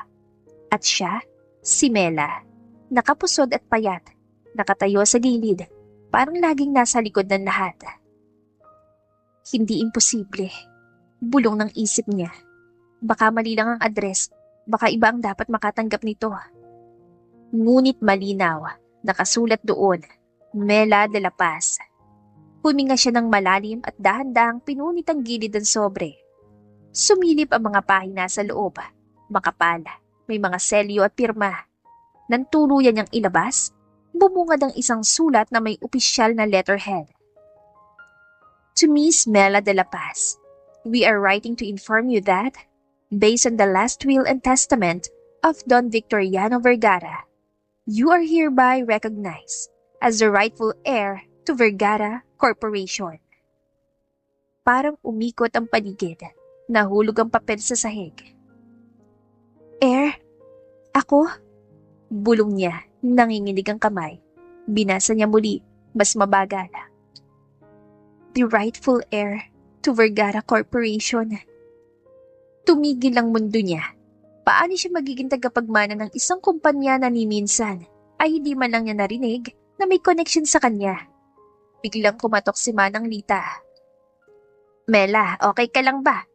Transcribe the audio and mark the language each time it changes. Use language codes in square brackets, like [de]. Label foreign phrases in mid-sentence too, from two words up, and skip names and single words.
[tl] At siya, si Mela, nakapusod at payat, nakatayo sa gilid, parang laging nasa likod ng lahat. Hindi imposible. Bulong ng isip niya. Baka mali lang ang address, baka iba ang dapat makatanggap nito. Ngunit malinaw, nakasulat doon, Mela de la Paz. Huminga siya ng malalim at dahan-dahang pinunit ang gilid ng sobre. Sumilip ang mga pahina sa loob, makapal, may mga selyo at pirma. Nang tuluyan niyang ilabas, bumungad ang isang sulat na may opisyal na letterhead. [en] To Miss Mela de la Paz, we are writing to inform you that, based on the last will and testament of Don Victoriano Vergara, you are hereby recognized as the rightful heir to Vergara Corporation. [tl] Parang umikot ang paligid, nahulog ang papel sa sahig. Heir? Ako? Bulong niya, nanginginig ang kamay. Binasa niya muli, mas mabagal. [en] The rightful heir to Vergara Corporation. [tl] Tumigil ang mundo niya. Paano siya magiging tagapagmana ng isang kumpanya na ni minsan ay hindi man lang niya narinig na may connection sa kanya? Biglang kumatok si Manang Lita. Mela, okay ka lang ba?